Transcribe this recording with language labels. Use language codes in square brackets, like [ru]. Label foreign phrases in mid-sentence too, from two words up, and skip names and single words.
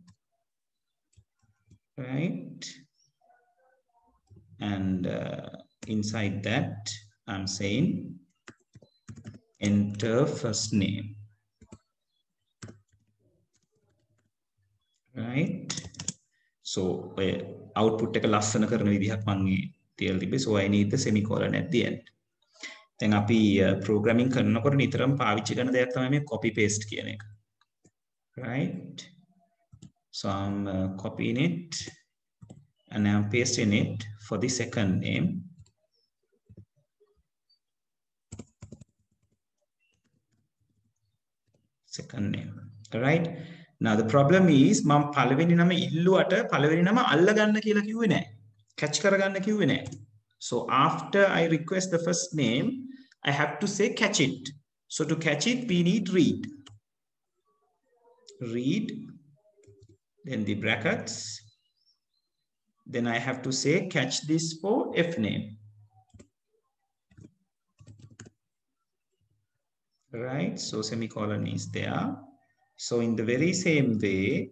[en] right and inside that I'm saying enter first name right so output එක [si] ලස්සන කරන විදිහක් මම තියලා තිබ්බේ [en] so I need the semicolon at the end [si] දැන් අපි programming කරනකොට නිතරම පාවිච්චි කරන දෙයක් තමයි මේ [en] copy paste [si] කියන එක [en] right so I'm copying it and I'm pasting it for the second name right now the problem is [si] මම පළවෙනි නම ඉල්ලුවට පළවෙනි නම අල්ල ගන්න කියලා කිව්වේ නැහැ catch කරගන්න කිව්වේ නැහැ [en] so after I request the first name I have to say catch it so to catch it we need read then the brackets then I have to say catch this for f name right so semicolon is there so in the very same way